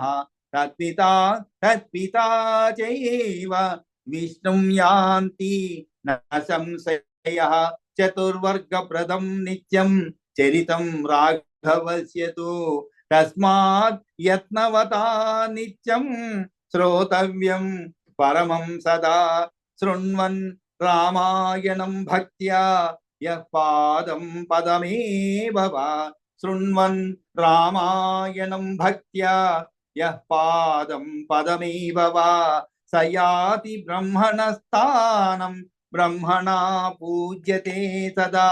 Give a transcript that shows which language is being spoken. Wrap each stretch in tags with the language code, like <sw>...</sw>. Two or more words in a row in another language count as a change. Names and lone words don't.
<sa>तत्पिता चैव विष्णुं यान्ति न संशयः. चतुर्वर्गप्रदं नित्यं चरितं राघवस्य तु. तस्मात् यत्नवता नित्यं श्रोतव्यं परमं सदा. శృణ్వన్ రామాయణం భక్త్యా యః పాదం పదమేవ వా. శృణ్వన్ రామాయణం భక్త్యా యః పాదం పదమేవ వా స యాతి బ్రహ్మణస్థానం బ్రహ్మణా పూజ్యతే సదా.</sa>